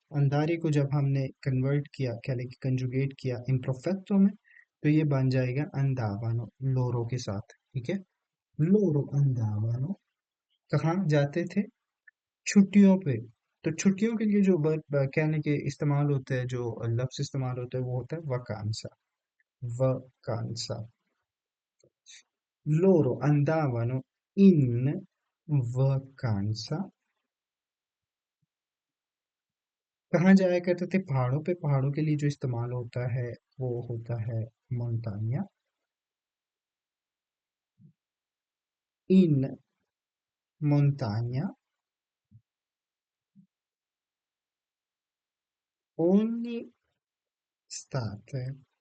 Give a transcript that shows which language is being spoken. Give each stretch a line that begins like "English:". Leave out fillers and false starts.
Hindi: अंदारे को जब हमने कन्वर्ट किया, क्या लेके कंजुगेट किया इम्परफेक्टो में, तो ये बन जाएगा अंदावनो लोरो के साथ, ठीक है।
Italian: लोरो अंदावनो
Hindi: कहाँ जाते थे, छुट्टियों पे। तो छुट्टियों के लिए जो वर्ब कहने के इस्तेमाल होते हैं, जो लफ्ज इस्तेमाल होते हैं, वो होता है वकांसा, वकांसा।
Italian: Loro andavano in vacanza।
Hindi: कहाँ जाया करते थे, पहाड़ों पे। पहाड़ों के लिए जो इस्तेमाल होता है वो होता है मोंटान्या,
Italian: इन montagna ogni estate।